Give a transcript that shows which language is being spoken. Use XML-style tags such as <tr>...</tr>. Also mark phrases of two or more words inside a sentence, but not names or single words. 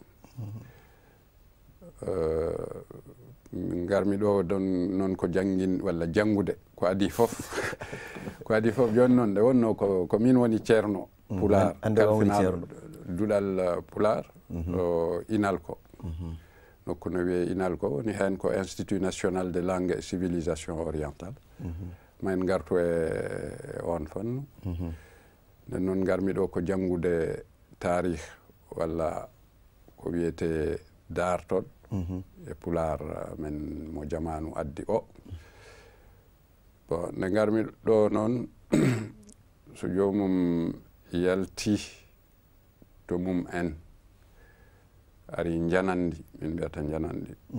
<ff>garmi ɗo don noon ko jangin walla jangude ko adi fof ko adi fof joni noon nde wonno ko min woni ceerno Pular kalfinal duɗal Pular Inalko nokku no wiye Inalko woni hen ko Institut</ff> <fr>national de langue et civilisation orientale</fr> <ff>ma en gartu e on fannu nden noon garmi ɗo ko jangude tarih walla ko wiyete dartol e Pular men mo jamanu addi o bon nde garmi ɗo noon so jomum yalti to mum en ari janandi min mbiyata janandi</ff>